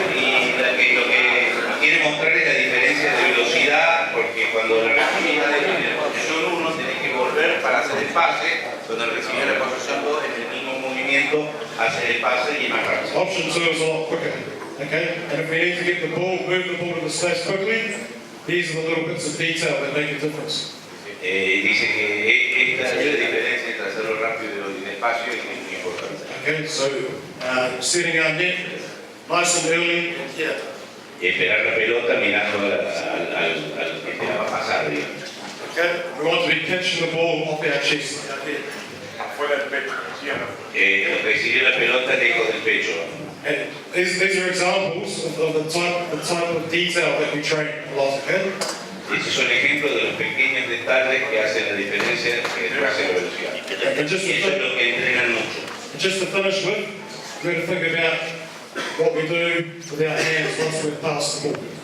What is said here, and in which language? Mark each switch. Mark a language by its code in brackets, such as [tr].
[es] Y lo que quiere mostrar es la diferencia de velocidad, porque cuando la recibida en la posición 1 tiene que volver para hacer el pase, cuando el recibida en la posición 2 en el mismo movimiento hace el pase y es más rápido. [en] Option 2 is a lot quicker, okay? And if we need to get the ball, move the ball to the space quickly, these are the little bits of detail that make a difference. [es] Dice que esta es la diferencia entre hacerlo rápido y despacio y es muy importante. [en] Okay, so setting our net nice and early here. [es] Y esperar la pelota mirando al que te la va a pasar, digamos. [en] Okay, we want to be catching the ball off our chest out here. [es] Afuera del pecho, ¿sí o no? Recibir la pelota lejos del pecho. [en] And these are examples of the type of detail that we train a lot, okay? [es] Esos son ejemplos de los pequeños detalles que hacen la diferencia entre la velocidad. [en] And just [es] Y eso es lo que entrenan mucho. [en] to finish with, we're going to think about what we do with our hands once we've passed the ball.